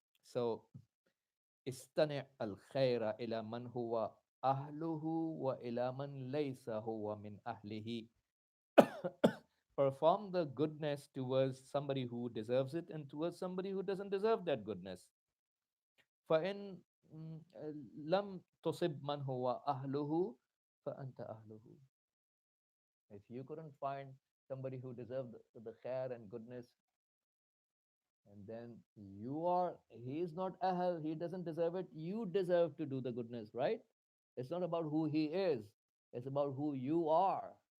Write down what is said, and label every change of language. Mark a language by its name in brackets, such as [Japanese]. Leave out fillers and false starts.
[English] So, [Arabic] استنع الخير إلى من هو أهله وإلى من ليس هو من أهله. [English] Perform the goodness towards somebody who deserves it and towards somebody who doesn't deserve that goodness. [Arabic] فإن لم تصب من هو أهله فأنت أهله. [English] If you couldn't find somebody who deserved the khair and goodness, and then he is not ahl, he doesn't deserve it, you deserve to do the goodness, right? It's not about who he is, it's about who you are.